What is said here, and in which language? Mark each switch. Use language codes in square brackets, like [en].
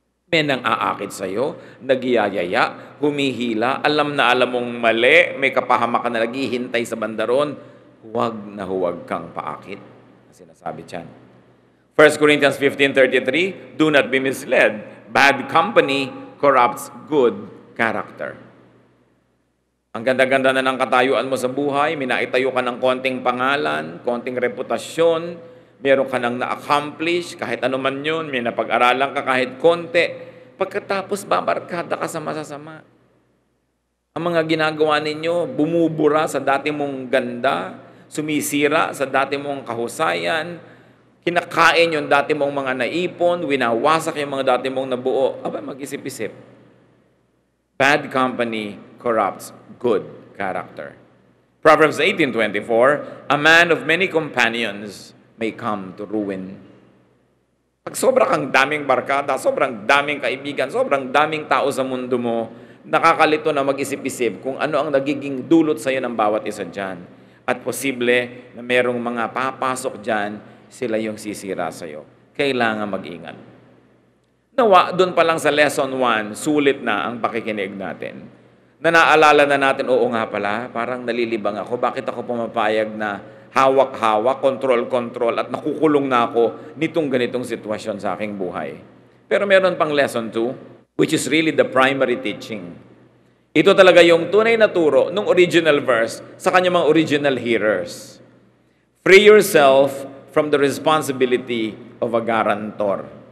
[tl] May nang aakit sa'yo, nagyayaya, humihila, alam na alam mong mali, may kapahamakan na naghihintay sa bandaron, huwag kang paakit. Sinasabi dyan. [en] 1 Corinthians 15:33, do not be misled. Bad company corrupts good character. [tl] Ang ganda-ganda na ng katayuan mo sa buhay, minaitayo ka ng konting pangalan, konting reputasyon, meron ka nang na-accomplish, kahit ano man yun, may napag-aralan ka kahit konti, pagkatapos babarkada ka sa masasama. Ang mga ginagawa ninyo, bumubura sa dati mong ganda, sumisira sa dati mong kahusayan, kinakain yung dati mong mga naipon, winawasak yung mga dati mong nabuo. Aba, mag-isip-isip. [en] Bad company corrupts good character. Proverbs 18:24, a man of many companions may come to ruin. [tl] Pag sobra kang daming barkada, sobrang daming kaibigan, sobrang daming tao sa mundo mo, nakakalito na mag-isip-isip kung ano ang nagiging dulot sa iyo ng bawat isa dyan. At posible na merong mga papasok dyan, sila yung sisira sa iyo. Kailangan mag-ingat. Nawa, doon pa lang sa lesson 1, sulit na ang pakikinig natin. Na naalala na natin, oo nga pala, parang nalilibang ako. Bakit ako pumapayag na hawak-hawak, kontrol-kontrol, at nakukulong na ako nitong ganitong sitwasyon sa aking buhay. Pero meron pang [en] lesson 2, which is really the primary teaching. [tl] Ito talaga yung tunay na turo ng [en] original verse [tl] sa kanyang mga [en] original hearers. Free yourself from the responsibility of a guarantor.